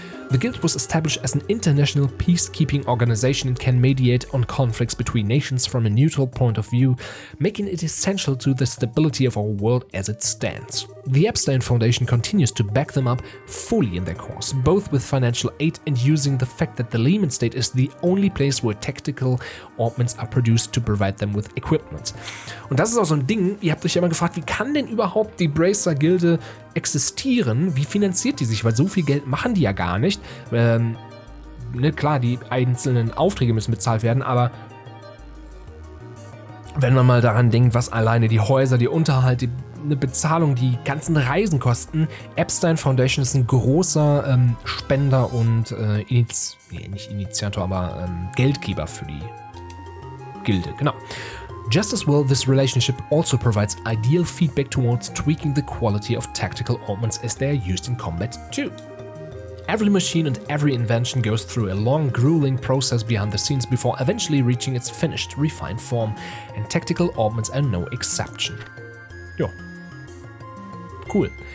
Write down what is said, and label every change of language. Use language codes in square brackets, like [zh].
[en] The Guild was established as an international peacekeeping organization and can mediate on conflicts between nations from a neutral point of view, making it essential to the stability of our world as it stands. The Epstein Foundation continues to back them up fully in their cause, both with financial aid and using the fact that the Lehman State is the only place where tactical augments are produced to provide them with equipment. [de] Und das ist auch so ein Ding, ihr habt euch ja mal gefragt, wie kann denn überhaupt die Bracer-Gilde existieren? Wie finanziert die sich? Weil so viel Geld machen die ja gar nicht. Klar, die einzelnen Aufträge müssen bezahlt werden, aber wenn man mal daran denkt, was alleine die Häuser, die Unterhalt, eine Bezahlung, die ganzen Reisen kosten. Epstein Foundation ist ein großer Spender und Geldgeber für die Gilde, genau. [en] Just as well, this relationship also provides ideal feedback towards tweaking the quality of tactical augments as they are used in combat too. Every machine and every invention goes through a long, grueling process behind the scenes before eventually reaching its finished, refined form, and tactical augments are no exception. Jo. Cool.